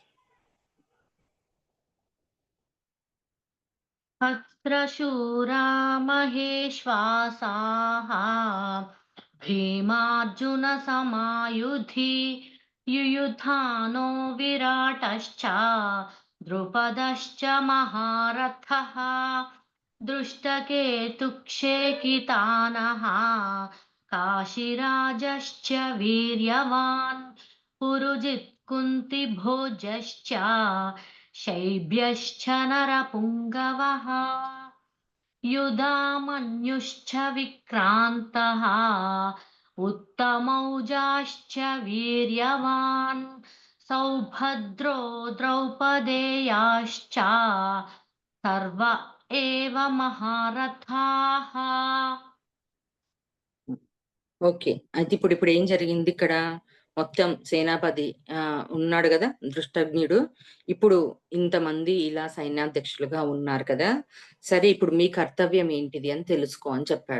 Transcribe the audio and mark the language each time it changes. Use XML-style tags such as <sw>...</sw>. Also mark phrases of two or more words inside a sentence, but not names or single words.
<sa>అత్రశూరా మహేశ్వాసాః భీమార్జున సమాయుధి యుయుధానో విరాటశ్చ ద్రుపదశ్చ మహారథః దృష్టకేతుక్షేకితానః కాశీరాజశ్చ వీర్యవాన్ పురుజిత్ కుంతిభోజశ్చ शैब्यश्च नरपुङ्गवः युधामन्युश्च विक्रान्तः उत्तमौजाश्च वीर्यवान् सौभद्रो द्रौपदेयाश्च सर्व एव महारथाः.</sa> <te>ఓకే. అయితే ఇప్పుడు ఏం జరిగింది ఇక్కడ? మొత్తం సేనాపతి ఉన్నాడు గదా! దృష్టజ్ఞుడు. ఇప్పుడు ఇంతమంది ఇలా సైన్యాధ్యక్షులుగా ఉన్నారు కదా! సరే ఇప్పుడు మీ కర్తవ్యం ఏంటిది అని తెలుసుకో అని చెప్పాడు.</te>